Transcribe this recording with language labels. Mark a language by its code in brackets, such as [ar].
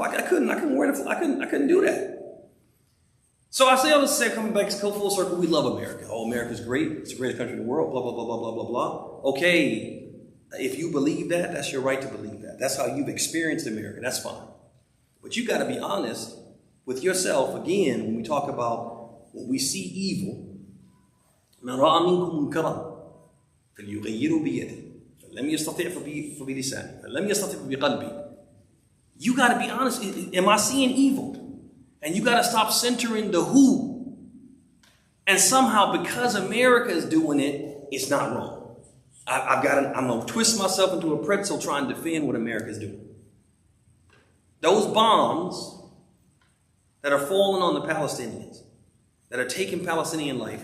[en] I couldn't wear the. I couldn't do that. So I say all this to say, coming back to full circle, we love America. Oh, America's great. It's the greatest country in the world. Blah blah blah blah blah blah blah. Okay, if you believe that, that's your right to believe that. That's how you've experienced America. That's fine. But you got to be honest with yourself again when we talk about when we see evil. [ar] من رأى منكم منكرا فليغيره بيده فلم يستطع فبلسانه فلم يستطع بقلبه. [en] You got to be honest. Am I seeing evil? And you got to stop centering the who. And somehow, because America is doing it, it's not wrong. I'm going to twist myself into a pretzel trying to defend what America is doing. Those bombs that are falling on the Palestinians, that are taking Palestinian life.